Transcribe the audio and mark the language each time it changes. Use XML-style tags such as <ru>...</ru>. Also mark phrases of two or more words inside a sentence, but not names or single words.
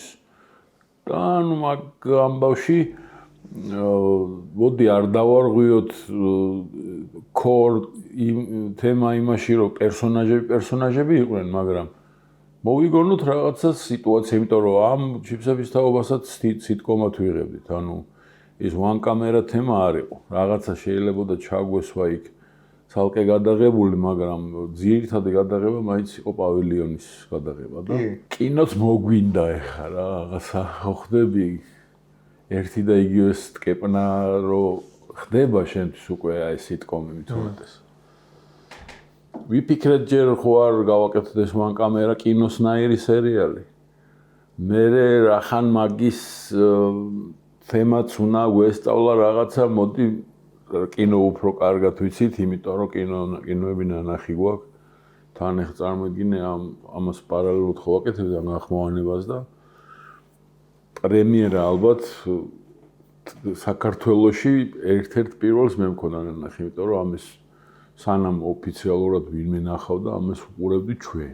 <ka>და ანუ მაგ ამბავში მოდი არ დავარღვიოთ კორ თემა იმაში რომ პერსონაჟები იყვნენ, მაგრამ მოვიგონოთ რაღაცა სიტუაცია, იმიტომ რომ ამ ჩიპსების თაობასაც სიტკომად ვიღებდით. ანუ ის</ka> <en>one camera</en> <ka>თემა არ იყო. რაღაცა შეიძლება და ჩაგვესვა იქ ცალკე გადაღებული, მაგრამ ძირითადი გადაღება მაინც იყო პავილიონის გადაღება და კინოც მოგვინდა ეხა რა, რაღაცა ხვდები ერთი და იგივე ტკეპნა რომ ხდება შენთვის უკვე აი სიტკომი მithumetes. ვიფიქრეთ ჯერ ხო არ გავაკეთოთ ეს</ka> <en>one camera</en> <ka>კინოსნაირი სერიალი. მე რახან მაგის თემაც უნდა გვესწავლა რაღაცა, მოდი კინო უფრო კარგად ვიცით, იმიტომ რომ კინოები ნანახი გვაქვს. თან ახლა წარმოიდგინე ამას პარალელურად ხო ვაკეთებთ ამ ახმოვანებას და პრემიერა ალბათ საქართველოში ერთ-ერთ პირველს მე მქონდა ნახე, იმიტომ რომ ამის სანამ ოფიციალურად ვინმე ნახავდა, ამას უყურებდი ჩვენ.</ka>